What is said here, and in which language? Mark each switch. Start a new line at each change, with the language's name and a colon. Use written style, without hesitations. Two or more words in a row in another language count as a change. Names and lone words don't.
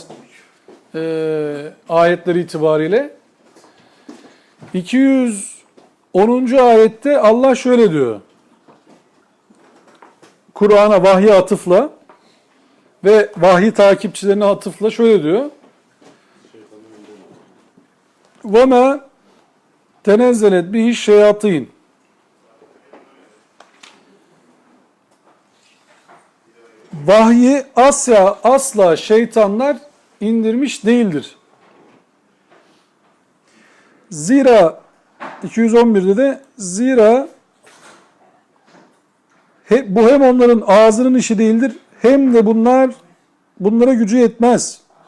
Turkish: Ayetler itibariyle. 210. ayette Allah şöyle diyor. Kur'an'a, vahye atıfla ve vahiy takipçilerine atıfla şöyle diyor.
Arabic: وَمَا تَنَزَّلَتْ بِهِ الشَّيَاطِينَ
Turkish: Vahyi asla şeytanlar indirmiş değildir. Zira 211'de de zira bu hem onların ağzının işi değildir hem de bunlara gücü yetmez.